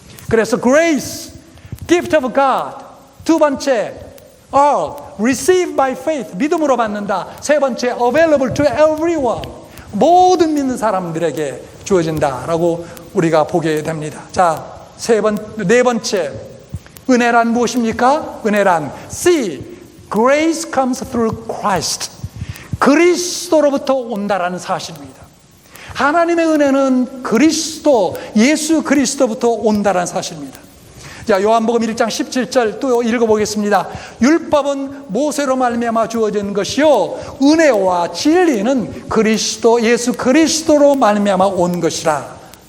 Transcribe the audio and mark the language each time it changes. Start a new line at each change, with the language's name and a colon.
Korean: 그래서
English: grace, gift of God.
Korean: 두 번째,
English: receive by faith.
Korean: 믿음으로 받는다. 세 번째,
English: available to everyone.
Korean: 모든 믿는 사람들에게 주어진다라고 우리가 보게 됩니다. 자, 네 번째, 은혜란 무엇입니까? 은혜란
English: see, grace comes through Christ.
Korean: 그리스도로부터 온다라는 사실입니다. 하나님의 은혜는 예수 그리스도부터 온다라는 사실입니다. 자, 요한복음 1장 17절 또 읽어보겠습니다. 율법은 모세로 말미암아 주어진 것이요 은혜와 진리는 예수 그리스도로 말미암아 온 것이라.